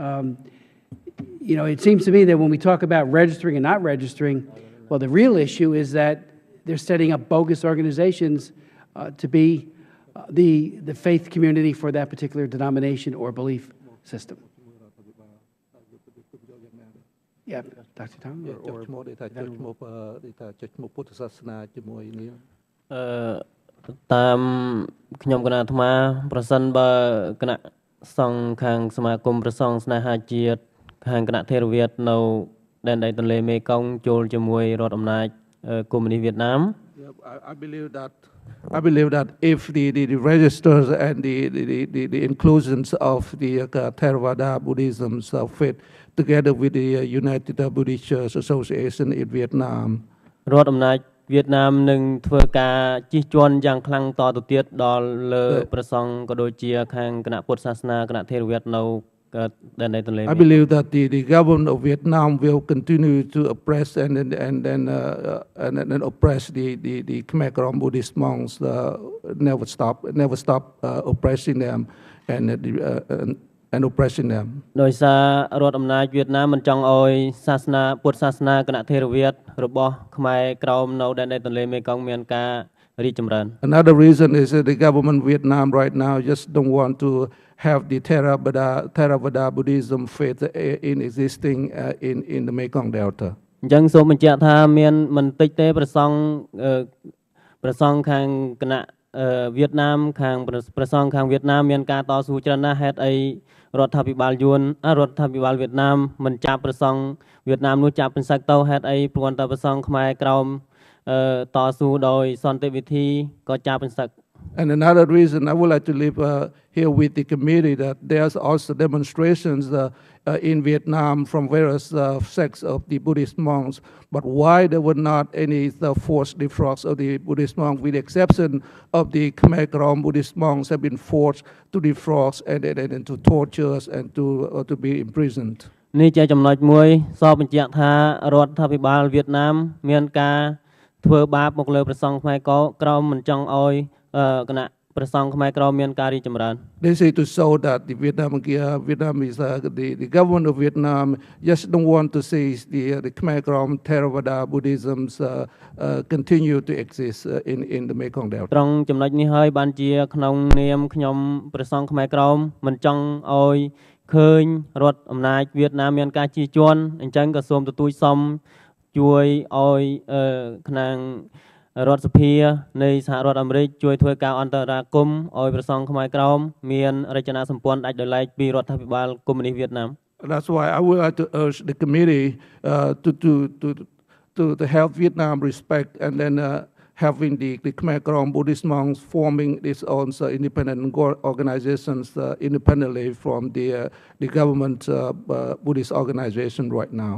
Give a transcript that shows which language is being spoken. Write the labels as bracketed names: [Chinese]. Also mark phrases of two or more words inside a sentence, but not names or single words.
[English] It seems to me that when we talk about registering and not registering, well, the real issue is that they're setting up bogus organizations to be the faith community for that particular denomination or belief system. Yeah, Dr. Tong? [Khmer] តាមខ្ញុំគណៈអាត្មាប្រសិនបើគណៈសង្ឃខាងសមាគមព្រះសង្ឃស្នេហាជាតិខាងគណៈថេរវាទនៅដែនដីទន្លេមេគង្គចូលជាមួយរដ្ឋអំណាចកុម្មុយនីសវៀតណាម [English] I believe that if the registers and the inclusions of the Theravada Buddhism fit together with the United Buddhist Church Association in Vietnam, [Khmer] រដ្ឋអំណាចវៀតណាមនឹងធ្វើការជិះជាន់យ៉ាងខ្លាំងតទៅទៀតដល់លើព្រះសង្ឃក៏ដូចជាខាងគណៈពុទ្ធសាសនាគណៈថេរវាទនៅដែនដីទន្លេ [English] I believe that the government of Vietnam will continue to oppress and oppress the Khmer Krom Buddhist monks, never stop oppressing them and oppressing them. [Khmer] ដោយសាររដ្ឋអំណាចវៀតណាមមិនចង់ឲ្យសាសនាពុទ្ធសាសនាគណៈថេរវាទរបស់ខ្មែរក្រោមនៅដែនដីទន្លេមេគង្គមានការរីកចម្រើន [English] Another reason is that the government of Vietnam right now just don't want to have the Theravada Buddhism faith in existing in the Mekong Delta. [Khmer] អញ្ចឹងសូមបញ្ជាក់ថាមានមិនតិចទេព្រះសង្ឃខាងគណៈវៀតណាមខាងព្រះសង្ឃខាងវៀតណាមមានការតស៊ូច្រើនណាស់ហេតុអីរដ្ឋាភិបាលវៀតណាមមិនចាប់ព្រះសង្ឃវៀតណាមនោះចាប់ពិនសឹកទៅហេតុអីព្រោះតែព្រះសង្ឃខ្មែរក្រោមតស៊ូដោយសន្តិវិធីក៏ចាប់ពិនសឹក [English] And another reason I would like to leave here with the committee that there's also demonstrations in Vietnam from various sects of the Buddhist monks, but why there were not any forced defrocks of the Buddhist monks, with the exception of the Khmer Krom Buddhist monks have been forced to defrock and to tortures and to be imprisoned. [Khmer] នេះជាចំណុចមួយសពបញ្ជាក់ថារដ្ឋាភិបាលវៀតណាមមានការធ្វើបាបមកលើព្រះសង្ឃខ្មែរក្រោមមិនចង់ឲ្យគណៈព្រះសង្ឃខ្មែរក្រោមមានការរីកចម្រើន [English] They say to show that the Vietnamese the government of Vietnam just don't want to see the Khmer Krom Theravada Buddhisms continue to exist in the Mekong Delta. [Khmer] ត្រង់ចំណុចនេះហើយបានជាក្នុងនាមខ្ញុំព្រះសង្ឃខ្មែរក្រមមិនចង់ឲ្យឃើញរដ្ឋអំណាចវៀតណាមមានការជិះជាន់អញ្ចឹងក៏សូមទទូចសុំជួយឲ្យខាងរដ្ឋសភានៃសហរដ្ឋអាមេរិកជួយធ្វើការអន្តរាគមន៍ឲ្យព្រះសង្ឃខ្មែរក្រមមានរចនាសម្ព័ន្ធដាច់ដោយឡែកពីរដ្ឋាភិបាលកុម្មុយនីសវៀតណាម [English] That's why I would like to urge the committee to help Vietnam respect and then having the Khmer Krom Buddhist monks forming its own independent organizations independently from the government Buddhist organization right now.